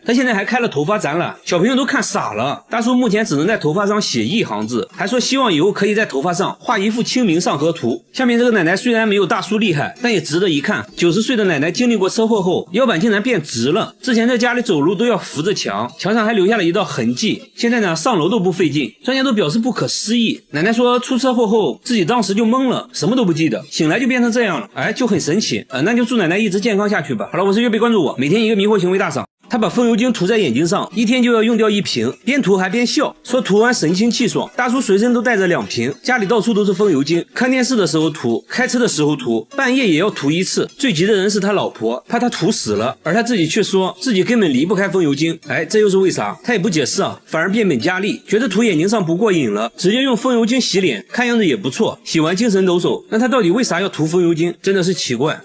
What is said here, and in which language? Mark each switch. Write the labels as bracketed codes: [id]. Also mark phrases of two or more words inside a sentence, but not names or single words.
[zh] 他現在還開了頭髮展覽，小朋友都看傻了。大叔目前只能在頭髮上寫1行字，還說希望以後可以在頭髮上畫一幅清明上河圖。下面這個奶奶雖然沒有大叔厲害，但也值得一看。90歲的奶奶經歷過車禍後，腰板竟然變直了，之前在家裡走路都要扶着牆，牆上還留下了一道痕跡，現在呢上樓都不費勁，專家都表示不可思議。奶奶說出車禍後自己當時就懵了，什麼都不記得，醒來就变成這樣了，就很神奇。那就祝奶奶一直健康下去吧。好了，我是月贝，關注我，每天一個迷惑行為大赏。他把風油精塗在眼睛上，一天就要用掉1瓶，邊塗還邊笑，說塗完神清氣爽。大叔隨身都帶着2瓶，家裡到處都是風油精，看電視的時候塗，開車的時候塗，半夜也要塗1次。最急的人是他老婆，怕他塗死了，而他自己卻說自己根本離不開風油精。這又是為啥？他也不解釋啊，反而變本加厲，覺得塗眼睛上不過癮了，直接用風油精洗臉，看樣子也不錯，洗完精神抖擻。那他到底為啥要塗風油精？真的是奇怪。